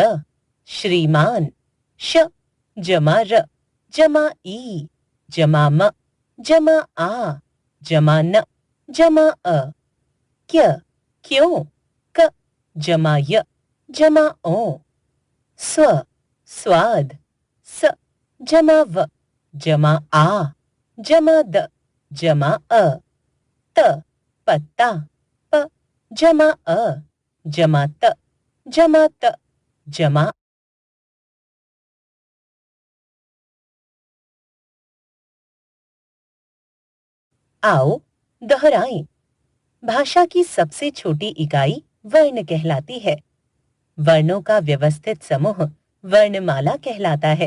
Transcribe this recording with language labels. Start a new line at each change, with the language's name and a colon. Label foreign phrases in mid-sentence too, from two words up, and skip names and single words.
Hindi: श्रीमान, श, जमा र, जमा ई, जमा म, जमा आ, जमा न, जमा अ, क्य, क्यों, क, जमा य, जमा ओ, स्व, स्वाद, स, जमा व, जमा आ, जमा द, जमा अ, त, पत्ता, प, जमा अ, जमा त, जमा त, जमा। आओ दोहराएं। भाषा की सबसे छोटी इकाई वर्ण कहलाती है। वर्णों का व्यवस्थित समूह वर्णमाला कहलाता है।